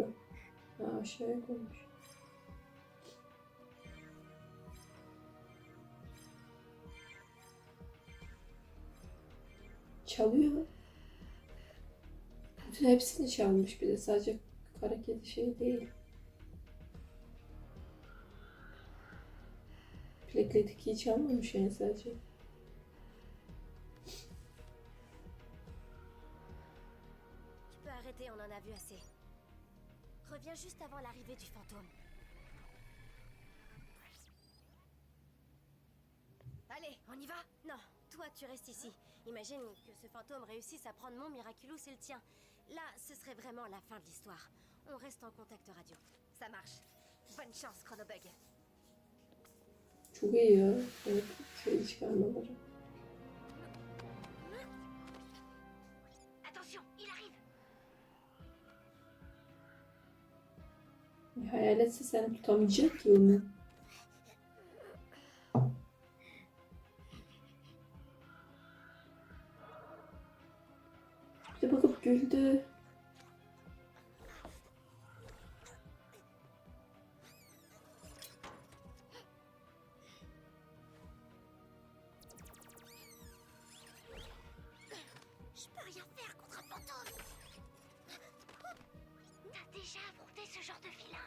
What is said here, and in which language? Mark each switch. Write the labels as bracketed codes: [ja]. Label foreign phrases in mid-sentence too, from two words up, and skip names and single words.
[tr] Ha, aşağıya koymuş. Çalıyor. Bütün hepsini çalmış bir de. Sadece kara kedi şey değil. Plaklet 2'yi çalmamış yani sadece. [fr] Tu peux arrêter, on en a vu assez. Reviens juste avant l'arrivée du fantôme. Allez, on y va? Non, toi tu restes ici. Imagine que ce fantôme réussisse à prendre mon Miraculous et le tien. Là, ce serait vraiment la fin de l'histoire. On reste en contact radio. Ça marche. Bonne chance, Chronobug. [tr] Çok iyi ya. Evet, şey çıkarmaları. [fr] Attention, il arrive. [tr] Hayaletse seni tutamayacak ki onu. Bir de bakıp güldü. [fr] Je peux rien faire contre un fantôme. T'as déjà affronté ce genre de vilain.